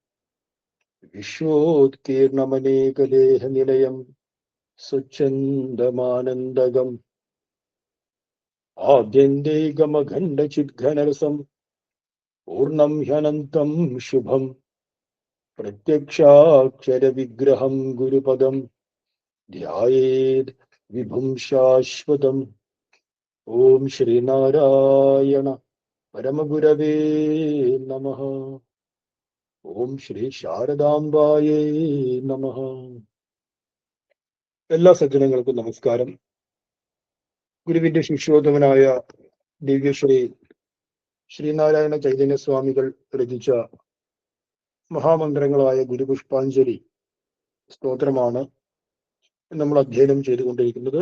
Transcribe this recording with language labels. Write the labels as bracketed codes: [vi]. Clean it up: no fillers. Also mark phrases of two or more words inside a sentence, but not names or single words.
[sa] विश्वोत्कीर्णमनेकदेहनिलयं स्वच्छन्दमानन्दगम् आद्यन्दैकमखण्डचिद्घनरसं पूर्णं ह्यनन्तं शुभं प्रत्यक्षाक्षरविग्रहं गुरुपदं ध्यायेत् विभुं शाश्वतम्। ओम श्रीनारायण परमगुरवे नमः। ഓം ശ്രീ ശാരദാംബായേ നമഃ. [ml] എല്ലാ സജ്ജനങ്ങൾക്കും നമസ്കാരം. ഗുരുവിന്റെ ശിഷ്യോത്തമനായ ദിവ്യശ്രീ ശ്രീനാരായണ ചൈതന്യ സ്വാമികൾ രചിച്ച മഹാമന്ത്രങ്ങളായ ഗുരുപുഷ്പാഞ്ജലി സ്തോത്രമാണ് നമ്മൾ അധ്യയനം ചെയ്തുകൊണ്ടിരിക്കുന്നത്.